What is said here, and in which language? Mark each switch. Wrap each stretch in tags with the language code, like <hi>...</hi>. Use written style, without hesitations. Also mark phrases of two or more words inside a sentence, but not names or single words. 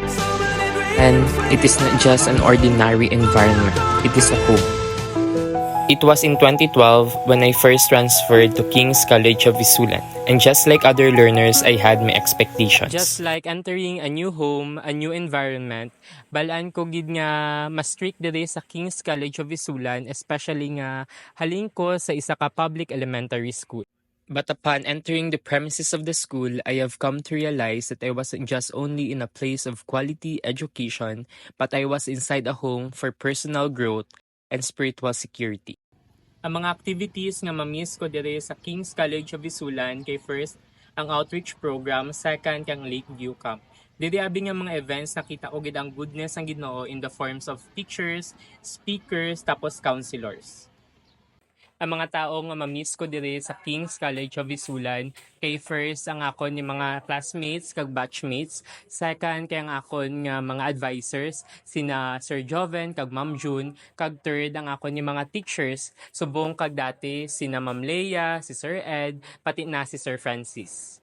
<en>And it is not just an ordinary environment, it is a home. It was in 2012 when I first transferred to King's College of Visulan, and just like other learners, I had my expectations. Just like entering a new home, a new environment,</en> <hil>balaan ko gid nga mas strict diri sa King's College of Visulan, especially nga halin ko sa isa ka public elementary school.</hil> <en>But upon entering the premises of the school, I have come to realize that I wasn't just only in a place of quality education, but I was inside a home for personal growth and spiritual security.</en> <hil>Ang mga activities nga ma-miss ko dire sa King's College of Visulan kay first, ang</hil> <en>outreach program,</en> <hil>second, kang Lakeview Camp. Diri abi nga mga events nakita ko gid ang goodness ang Ginoo</hil> <en>in the forms of teachers, speakers,</en> <hil>tapos counselors. Ang mga tao nga ma-miss ko dire sa King's College of Visulan kay first ang akon ni mga classmates kag batchmates, second kay ang akon nga mga advisors sina Sir Joven kag Ma'am June, kag third ang akon ni mga teachers subong kag dati sina Ma'am Leia, si Sir Ed, pati na si Sir Francis.</hil>